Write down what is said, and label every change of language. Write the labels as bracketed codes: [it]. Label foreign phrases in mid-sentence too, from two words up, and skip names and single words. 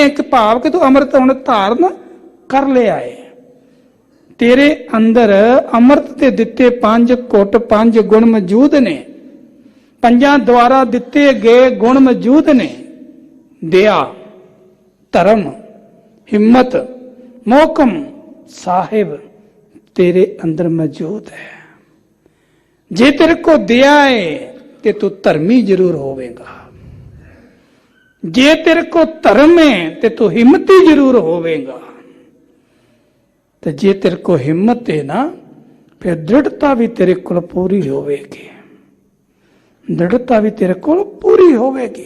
[pa] ਇੱਕ ਭਾਵ ਕਿ ਤੂੰ ਅੰਮ੍ਰਿਤ ਹੁਣ ਧਾਰਨ ਕਰ ਲਿਆ ਏ। ਤੇਰੇ ਅੰਦਰ ਅੰਮ੍ਰਿਤ ਤੇ ਦਿੱਤੇ ਪੰਜ ਘੁੱਟ, ਪੰਜ ਗੁਣ ਮੌਜੂਦ ਨੇ, ਪੰਜਾਂ ਦੁਆਰਾ ਦਿੱਤੇ ਗਏ ਗੁਣ ਮੌਜੂਦ ਨੇ। ਦਇਆ, ਧਰਮ, ਹਿੰਮਤ, ਮੋਹਕਮ ਸਾਹਿਬ ਤੇਰੇ ਅੰਦਰ ਮੌਜੂਦ ਹੈ। ਜੇ ਤੇਰੇ ਕੋ ਦਇਆ ਹੈ ਤੇ ਤੂ ਧਰਮੀ ਜ਼ਰੂਰ ਹੋਵੇਗਾ, ਜੇ ਤੇਰੇ ਕੋ ਧਰਮ ਹੈ ਤੇ ਤੂ ਹਿੰਮਤੀ ਜ਼ਰੂਰ ਹੋਵੇਗਾ। ਤੋ ਜੇ ਤੇਰੇ ਕੋ ਹਿੰਮਤ ਹੈ ਨਾ, ਫਿਰ ਦ੍ਰਿੜ੍ਹਤਾ ਭੀ ਤੇਰੇ ਕੋ ਪੂਰੀ ਹੋਵੇਗੀ, ਦ੍ਰਿੜ੍ਹਤਾ ਭੀ ਤੇਰੇ ਕੋ ਪੂਰੀ ਹੋਵੇਗੀ।